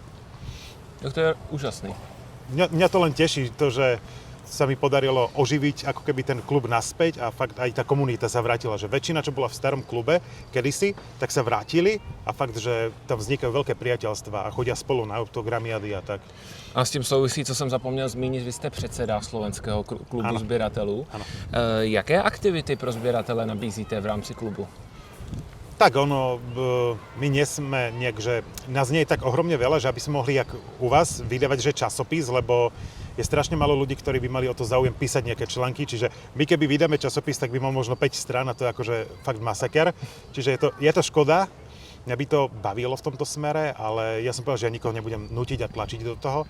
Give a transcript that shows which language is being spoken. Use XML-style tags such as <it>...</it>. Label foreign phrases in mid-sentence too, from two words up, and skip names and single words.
<cs>To je úžasný.</cs> <sk>Mňa to len teší, to, že sa mi podarilo oživiť ako keby ten klub naspäť a fakt aj tá komunita sa vrátila, že väčšina, čo bola v starom klube kedysi, tak sa vrátili a fakt, že tam vznikajú veľké priateľstvá a chodia spolu na autogramiady a tak.</sk> <cs>A s tím souvisí, co jsem zapomněl zmínit, vy jste předseda Slovenského klubu sběratelů. Jaké aktivity pro sběratele nabízíte v rámci klubu?</cs> <sk>Tak my nie sme nejak, že nás nie je tak ohromne veľa, že aby sme mohli, jak u vás, vydávať, že časopis, lebo je strašne málo ľudí, ktorí by mali o to záujem písať nejaké články, čiže my keby vydáme časopis, tak by mal možno 5 strán a to je akože fakt masaker. Čiže je to škoda, mňa by to bavilo v tomto smere, ale ja som povedal, že ja nikoho nebudem nútiť a tlačiť do toho.</sk>